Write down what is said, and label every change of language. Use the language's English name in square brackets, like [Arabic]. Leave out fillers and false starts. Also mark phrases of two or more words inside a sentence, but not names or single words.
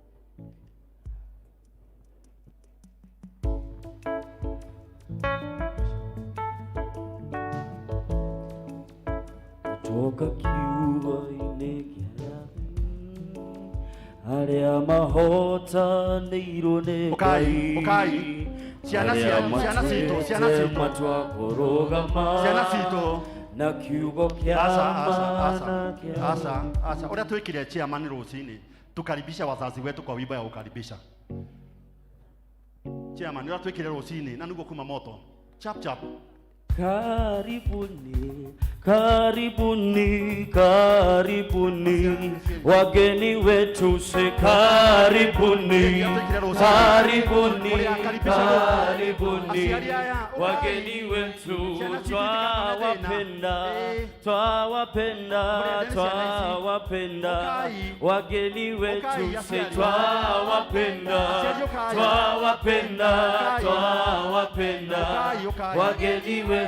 [Kikuyu] Toka kiugo-ini kia aria mahotanĩirwo nĩ Ngai, ciana citu matua kũrũgama na kiugo kia mana kia. Asa uria twikire chairman rucini [Swahili] tukaribisha wazazi wetu kwa wimbo ya kukaribisha. [Kikuyu] Chairman uria twikire rucini na niguo kuma moto chap. [Swahili] Karibuni, karibuni, karibuni, wageni wetu se karibuni, karibuni, karibuni, wageni wetu twawapenda, twawapenda, twawapenda, wageni wetu se twawapenda, twawapenda, twawapenda, wageni wetu.